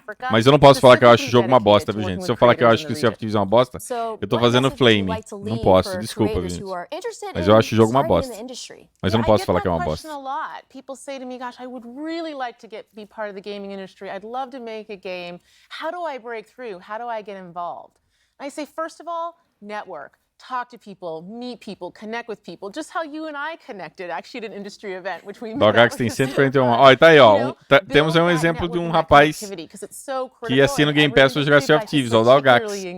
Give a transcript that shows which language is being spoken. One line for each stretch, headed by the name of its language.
Portuguese: Mas eu não posso falar que eu acho o jogo uma bosta, viu, gente? Se eu falar que eu acho que o Sea of Thieves é uma bosta, eu tô fazendo flame. Não posso, desculpa, viu, gente. Mas eu acho o jogo uma bosta. Mas eu não posso falar que é uma bosta.
English: People say to me, gosh, I would really like to be part of the gaming industry. I'd love to make a game. How do I break through? How do I get involved? And I say, first of all, network. Talk to people, meet people, connect with people. Just how you and I connected, actually, at an industry event, which we met.
Portuguese: Dogax tem 141. Ó, tá aí, ó. Temos aí um exemplo de um rapaz que assina o Game Pass para jogar Sea of Thieves, ó, o Dogax.